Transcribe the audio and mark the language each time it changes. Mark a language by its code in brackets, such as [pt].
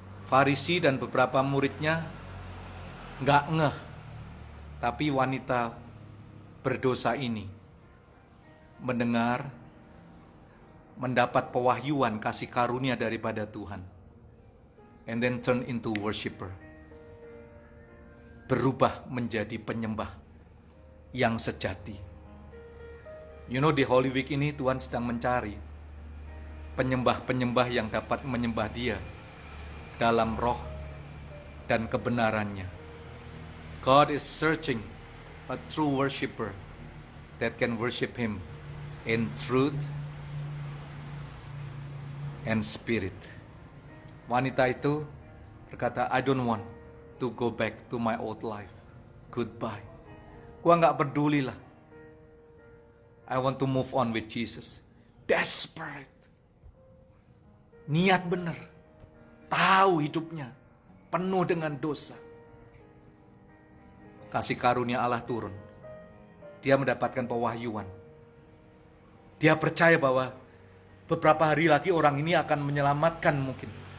[id] Farisi dan beberapa muridnya nggak ngeh, tapi wanita berdosa ini mendengar, mendapat pewahyuan kasih karunia daripada Tuhan, [en] and then turn into worshiper, [id] berubah menjadi penyembah yang sejati. [en] You know, [id] di Holy Week ini Tuhan sedang mencari penyembah-penyembah yang dapat menyembah Dia dalam roh dan kebenarannya. [en] God is searching a true worshiper that can worship Him in truth and spirit. [id] Wanita itu berkata, [en] I don't want to go back to my old life. Goodbye. [id] Gua nggak peduli lah. [en] I want to move on with Jesus. [id] Desperate. Niat benar. Tahu hidupnya penuh dengan dosa. Kasih karunia Allah turun. Dia mendapatkan pewahyuan. Dia percaya bahwa beberapa hari lagi orang ini akan menyelamatkan mungkin.